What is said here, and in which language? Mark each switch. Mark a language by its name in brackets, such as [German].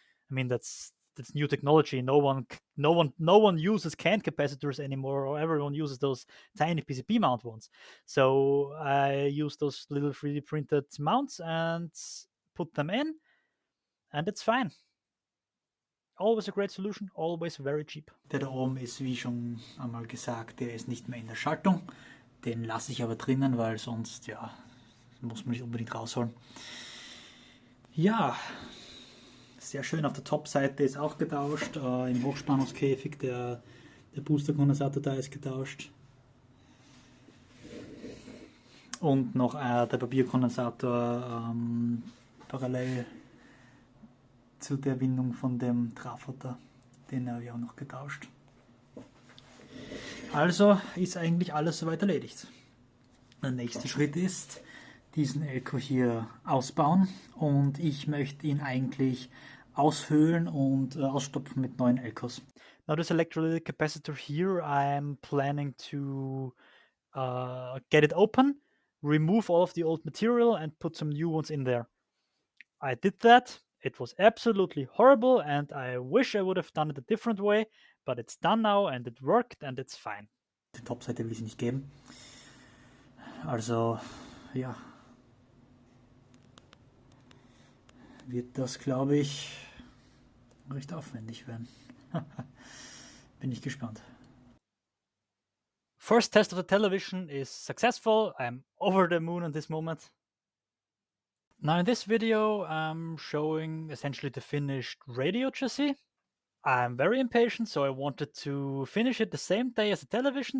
[English] I mean, that's new technology. No one uses can capacitors anymore, or everyone uses those tiny PCB mount ones. So I use those little 3D printed mounts and put them in, and it's fine. Always a great solution, always very cheap. [German] Der da oben ist, wie schon einmal gesagt, der ist nicht mehr in der Schaltung. Den lasse ich aber drinnen, weil sonst, ja, muss man nicht unbedingt rausholen. Ja, sehr schön. Auf der Top-Seite ist auch getauscht. Im Hochspannungskäfig der Booster-Kondensator da ist getauscht. Und noch der Papierkondensator parallel zu der Windung von dem Trafo da. Den habe ich auch noch getauscht. Also ist eigentlich alles soweit erledigt. Der nächste Schritt ist, diesen Elko hier ausbauen, und ich möchte ihn eigentlich aushöhlen und ausstopfen mit neuen Elkos. [English] Now this electrolytic capacitor here, I'm planning to get it open, remove all of the old material and put some new ones in there. I did that. It was absolutely horrible and I wish I would have done it a different way, but it's done now and it worked and it's fine. [German] Die Topseite will ich nicht geben. Also, ja. Wird das, glaube ich, recht aufwendig werden. Bin ich gespannt. [English] First test of the television is successful. I'm over the moon at this moment. Now in this video, I'm showing essentially the finished radio chassis. I'm very impatient, so I wanted to finish it the same day as the television.